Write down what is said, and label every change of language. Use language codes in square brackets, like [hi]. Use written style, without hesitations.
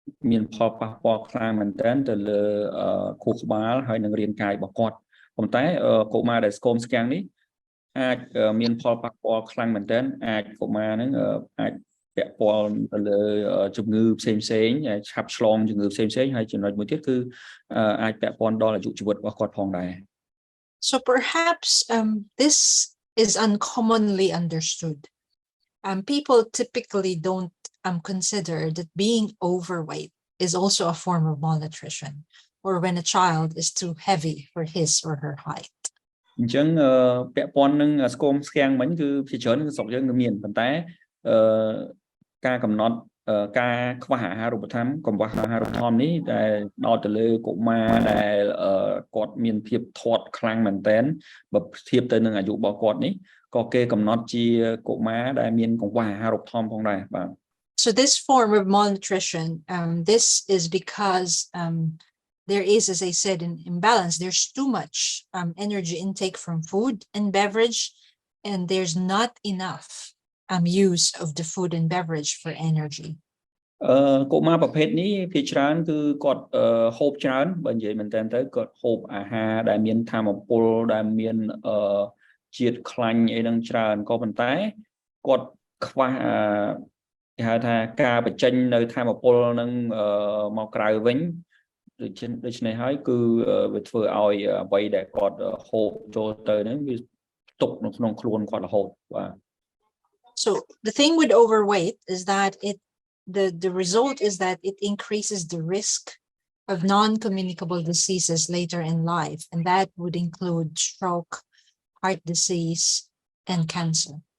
[km] មានផលប៉ះពាល់ខ្លាំងមែនទែនទៅលើខួរក្បាលហើយនឹងរាងកាយរបស់គាត់ប៉ុន្តែកុមារដែលស្គមស្គាំងនេះអាចមានផលប៉ះពាល់ខ្លាំងមែនទែនអាចកុមារហ្នឹងអាចពាក់ព័ន្ធទៅលើជំងឺផ្សេងៗឆាប់ឆ្លងជំងឺផ្សេងៗហើយចំណុចមួយទៀតគឺអាចពាក់ព័ន្ធដល់អាយុជីវិតរបស់គាត់ផងដែរ [en] So perhaps this is uncommonly understood. People typically don't consider that being overweight is also a form of malnutrition, or when a child is too heavy for his or her height. [km] អញ្ចឹងពាក់ព័ន្ធនឹងស្គមស្គាំងមិញគឺជាច្រើនស្រុកយើងមានប៉ុន្តែការកំណត់ការខ្វះអាហារូបត្ថម្ភកង្វះអាហារូបត្ថម្ភនេះដែលដល់ទៅលើកុមារដែលគាត់មានភាពធាត់ខ្លាំងមែនទែនបើធៀបទៅនឹងអាយុរបស់គាត់នេះក៏គេកំណត់ជាកុមារដែលមានកង្វះអាហារូបត្ថម្ភផងដែរបាទ [en] So this form of malnutrition, this is because there is, as I said, an imbalance. There's too much energy intake from food and beverage, and there's not enough use of the food and beverage for energy. [km] កុមារប្រភេទនេះភាគច្រើនគឺគាត់ហូបច្រើនបើនិយាយមែនតើទៅគាត់ហូបអាហារដែលមានថាមពលដែលមានជាតិខ្លាញ់អីហ្នឹងច្រើនក៏ប៉ុន្តែគាត់ខ្វះគេហៅថាការបញ្ចេញនៅថាមពលហ្នឹងមកក្រៅវិញដូច្នេះហើយគឺវាធ្វើឲ្យអ្វីដែលគាត់ហូបចូលទៅហ្នឹងវាទុកនៅក្នុងខ្លួនគាត់រហូតបាទ [en] So the thing with overweight is that the result is that it increases the risk of non-communicable diseases later in life, and that would include stroke, heart disease, and cancer.